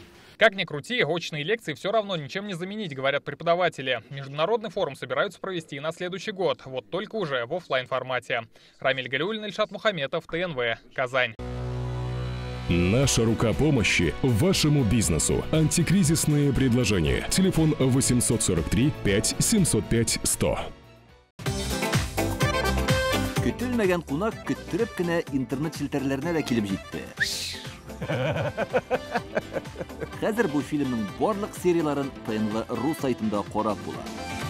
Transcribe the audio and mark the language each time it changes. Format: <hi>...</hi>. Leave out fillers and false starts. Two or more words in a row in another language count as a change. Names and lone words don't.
<ru>Как ни крути, очные лекции все равно ничем не заменить, говорят преподаватели. Международный форум собираются провести и на следующий год, вот только уже в офлайн формате. Рамиль Галиуллин, Ильшат Мухаметов, ТНВ, Казань. Наша рука помощи вашему бизнесу. Антикризисные предложения. Телефон 843 5 705 100.</ru> <tt>Көтелмәгән кунак көттөреп кенә интернет челтәрләренә дә килеп җитте. Хәзер бу фильмның барлык серияларын ТНВ.ру сайтында карап була.</tt>